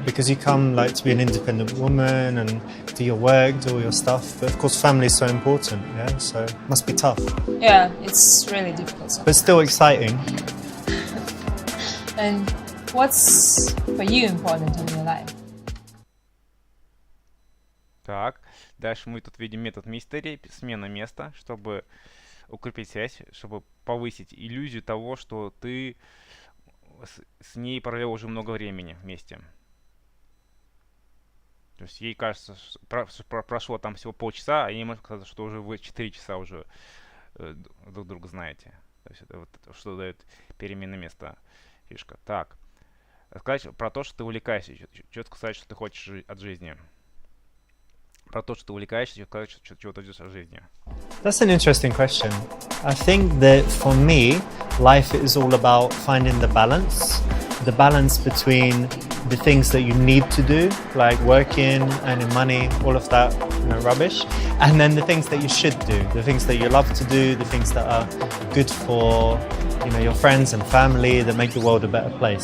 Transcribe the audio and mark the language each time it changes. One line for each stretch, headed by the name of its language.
English: Because you come like to be an independent woman and do your work, do all your stuff. But of course, family is so important, yeah? So it must be tough. Yeah, it's really difficult sometimes. But still exciting. And what's for you important in your life?
Russian: Так, дальше мы тут видим метод мистери, смена места, чтобы укрепить связь, чтобы повысить иллюзию того, что ты с ней провел уже много времени вместе. То есть ей кажется, что прошло там всего полчаса, а ей может казаться, что уже вы 4 часа уже друг друга знаете. То есть это вот что дает перемена места фишка. Так, сказать про то, что ты увлекаешься, четко сказать, что ты хочешь от жизни. Про то, что ты увлекаешься, чего ты ждешь от жизни.
English: That's an interesting question. I think that for me, life is all about finding the balance between the things that you need to do, like working, earning money, all of that, you know, rubbish, and then the things that you should do, the things that you love to do, the things that are good for, you know, your friends and family, that make the world a better place.